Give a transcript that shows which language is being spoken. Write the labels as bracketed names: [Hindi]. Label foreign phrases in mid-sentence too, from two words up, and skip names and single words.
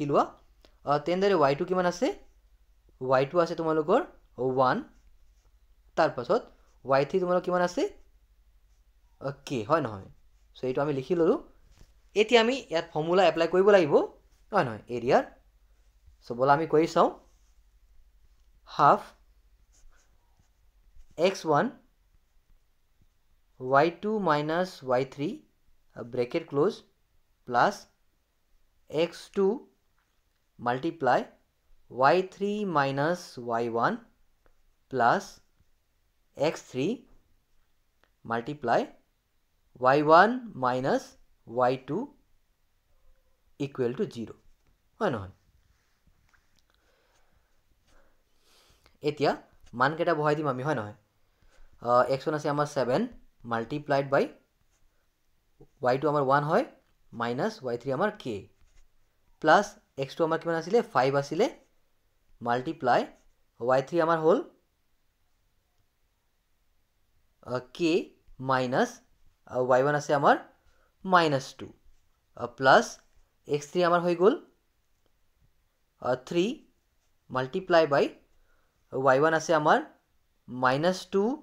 [Assamese] লোৱা তেনদৰে y2 কিমান আছে y2 আছে তোমালোকৰ 1 তাৰ পাছত y3 তোমালোকৰ কিমান আছে k হয় নহয় সো এইটো আমি লিখি ললো এতিয়া আমি ইয়াত [English] formula apply [Assamese] কৰিব লাগিব হয় নহয় এৰিয়াৰ সো বলা আমি কৰি চাওঁ হাফ x1 [English] y2 minus y3 bracket close plus x2 multiply y3 minus y1 plus x3 multiply y1 minus y2 equal to 0 [Assamese] হয় নহয় এতিয়া মান কেটা বহাই দিম আমি হয় নহয় x1 আছে আমাৰ 7 [English] multiplied by y2 [Assamese] আমাৰ 1 হয় [English] minus y3 [Assamese] আমাৰ k [English] plus x2 [Assamese] আমাৰ কিমান আছিলে 5 আছিলে [English] multiply y3 [Assamese] আমাৰ হ'ল [English] k minus y1 [Assamese] আছে আমাৰ [English] minus 2 plus x3 [Assamese] আমাৰ হৈ গ'ল [English] 3 multiply by y1 [Assamese] আছে আমাৰ [English] minus 2